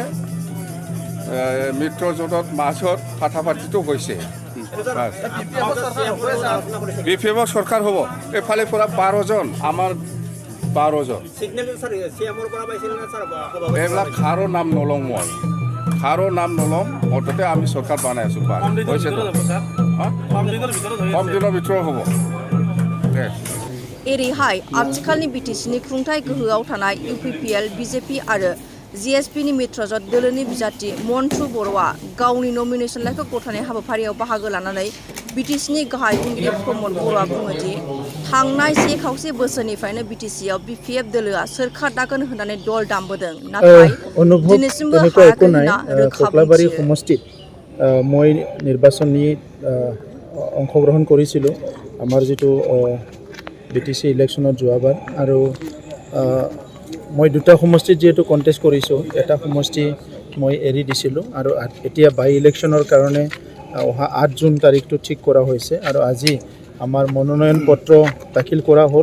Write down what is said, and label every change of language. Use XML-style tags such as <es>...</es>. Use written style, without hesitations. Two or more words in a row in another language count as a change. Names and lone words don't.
<as>মিত্ৰজোঁটৰ মাজত ফাটাফাটিটো হৈছে বিপিএফৰ চৰকাৰ হ'ব। এইফালে পৰা 12জন আমাৰ 12জন এইবিলাক কাৰো নাম নলওঁ মুঠতে আমি চৰকাৰ বনাই আছোঁ হৈছে কম দিনৰ ভিতৰত হ'ব।</as> <brx>एरैहाय आथिखालनि बिटिसिनि खुंथाय गोहोआव थानाय इउपिपिएल बिजेपि आरो जिएसपिनि मित्रजोट दोलोनि बिजाथि मन्टु बर'आ गावनि नमिनेसनखौ गथायनाय हाबाफारियाव बाहागो लानानै बिटिसिनि गाहाय खुंगिरि प्रमद बर'आ बुङो दि थांनाय 1 खावसे बोसोरनिफ्रायनो बिटिसिआव बिपिएफ दोलोआ सोरखार दागोन होननानै दल दामबोदों नाथाय दिनैसिमबो हायाखै होनना रोखा</brx> <as>खख्लाबारि समष्टित মই নিৰ্বাচনী অংশগ্ৰহণ কৰিছিলোঁ আমাৰ যিটো বিটিসি ইলেকশ্যনত যোৱাবাৰ আৰু মই দুটা সমষ্টিত যেহেতু কণ্টেষ্ট কৰিছোঁ এটা সমষ্টি মই এৰি দিছিলোঁ আৰু এতিয়া</as> <en>by election</en> <as>কাৰণে অহা 8 জুন তাৰিখটো ঠিক কৰা হৈছে আৰু আজি আমাৰ মনোনয়ন পত্ৰ দাখিল কৰা হ'ল।</as>